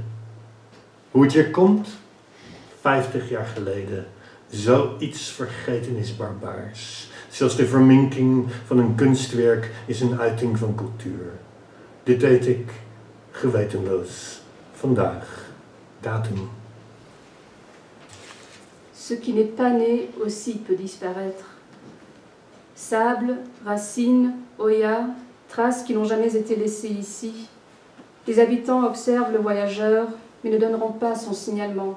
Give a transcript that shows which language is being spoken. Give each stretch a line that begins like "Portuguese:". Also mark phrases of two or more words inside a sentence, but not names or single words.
Dutch: Hoe het hier komt? 50 jaar geleden. Zoiets vergeten is barbaars. Zelfs de verminking van een kunstwerk is een uiting van cultuur. Dit deed ik gewetenloos. Vandaag. Datum.
French: Ce qui n'est pas né aussi peut disparaître. Sable, racines, oyas, traces qui n'ont jamais été laissées ici. Les habitants observent le voyageur, mais ne donneront pas son signalement.